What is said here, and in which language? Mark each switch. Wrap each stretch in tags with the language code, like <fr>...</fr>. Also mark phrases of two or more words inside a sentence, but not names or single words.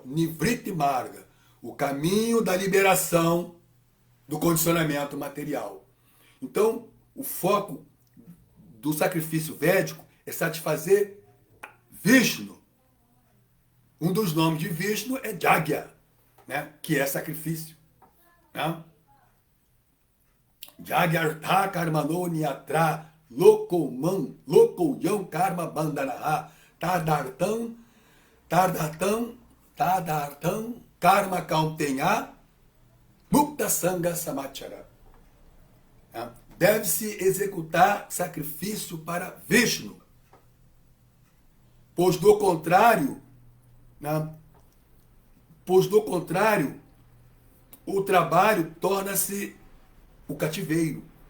<sa>Nivriti Marga,</sa> <pt>o caminho da liberação do condicionamento material. Então, o foco do sacrifício védico é satisfazer Vishnu. Um dos nomes de Vishnu é Jagya, né, que é sacrifício. Né?</pt> <sa>Jagyartha karmano niyatra lokoyam karma bandhanaha tadartam karma kauntenya mukta sangha samachara.</sa> <pt>Deve-se executar sacrifício para Vishnu, pois do contrário, o trabalho torna-se o cativeiro.</pt>